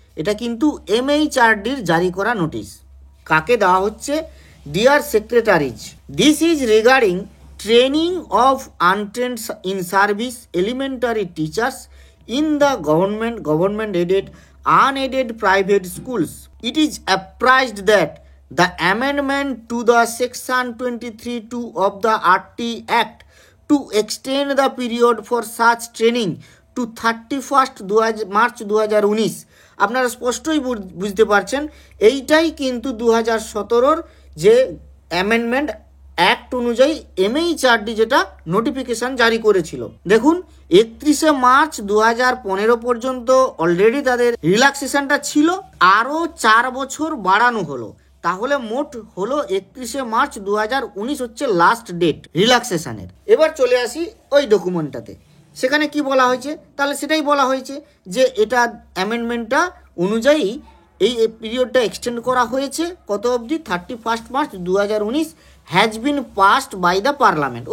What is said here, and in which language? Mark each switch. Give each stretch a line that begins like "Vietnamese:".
Bangla: এটা কিন্তু এমএইচআরডির জারি করা নোটিশ। কাকে দেওয়া হচ্ছে?
English: Dear secretaries, this is regarding training of untrained in service elementary teachers in the government aided unaided private schools. It is apprised that the amendment to the section 23(2) of the RT Act to extend the period for such training to 31st March 2019,
Bangla: আপনারা স্পষ্টই বুঝতে পারছেন এইটাই কিন্তু 2017 যে amendment act অনুযায়ী MHRD যেটা notification জারি করেছিল। দেখুন 31 মার্চ 2015 পর্যন্ত অলরেডি তাদের রিল্যাক্সেশনটা ছিল, আরও 4 বছর বাড়ানো হলো, তাহলে মোট হলো 31 মার্চ 2019 হচ্ছে লাস্ট ডেট রিল্যাক্সেশনের। এবার চলে আসি ওই ডকুমেন্টটাতে, সেখানে কি বলা হয়েছে, তাহলে সেটাই বলা হয়েছে যে এটা অ্যামেন্ডমেন্টটা অনুযায়ী এই পিরিয়ডটা এক্সটেন্ড করা হয়েছে কত অবধি, 31 March 2019
English: Has been passed by the parliament.